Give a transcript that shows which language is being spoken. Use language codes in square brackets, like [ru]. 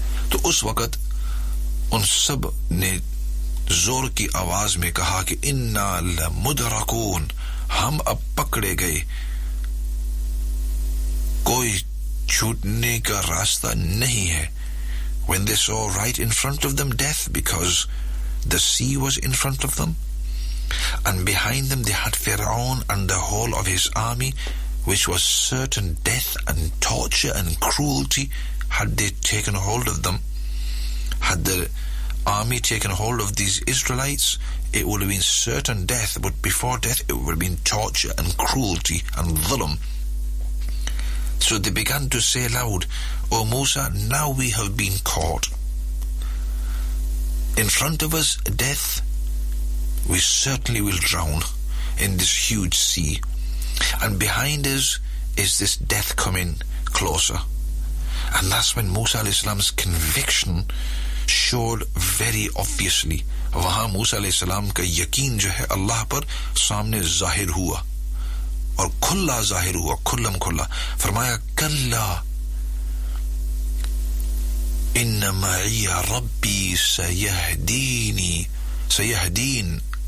[ur] تو اس وقت ان سب نے زور کی آواز میں کہا کہ [ar] انا لمدرکون, [ur] ہم اب پکڑے گئے, کوئی چھوٹنے کا راستہ نہیں ہے. [en] When they saw right in front of them death, because the sea was in front of them and behind them they had Pharaoh and the whole of his army, which was certain death and torture and cruelty had they taken hold of them, had the army taken hold of these Israelites, it would have been certain death, but before death it would have been torture and cruelty and dhulam. So they began to say loud, O Musa, now we have been caught. In front of us, death, we certainly will drown in this huge sea. And behind us is this death coming closer. And that's when Musa alayhi salam's conviction showed very obviously. [ur] وہاں موسیٰ علیہ السلام کا یقین جو ہے اللہ پر سامنے ظاہر ہوا اور کھلا ظاہر ہوا, کھلم کھلا فرمایا [ar] کلا ان معی ربی سیہدین.